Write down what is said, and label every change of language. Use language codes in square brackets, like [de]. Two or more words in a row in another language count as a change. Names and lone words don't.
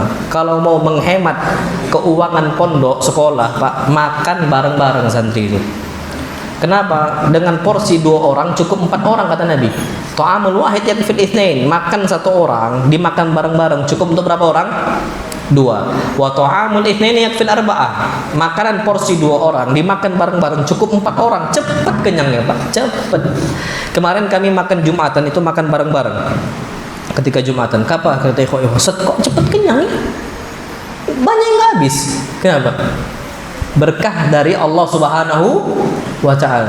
[id] Kalau mau menghemat keuangan pondok sekolah Pak, makan bareng-bareng santri itu. Kenapa? Dengan porsi 2 orang cukup 4 orang kata Nabi. [ar] Ta'amul wahid yakfil itsnain. [id] Makan 1 orang, dimakan bareng-bareng cukup untuk berapa orang? 2. [ar] Wa ta'amul itsnain yakfil arba'ah. [id] Makanan porsi 2 orang dimakan bareng-bareng cukup 4 orang. Cepat kenyangnya Pak, cepat. Kemarin kami makan Jumatan itu makan bareng-bareng. Ketika Jumatan, kata ikhwan, kok cepat kenyang ya? Banyak yang nggak habis. Kenapa? Berkah dari Allah Subhanahu wa ta'ala.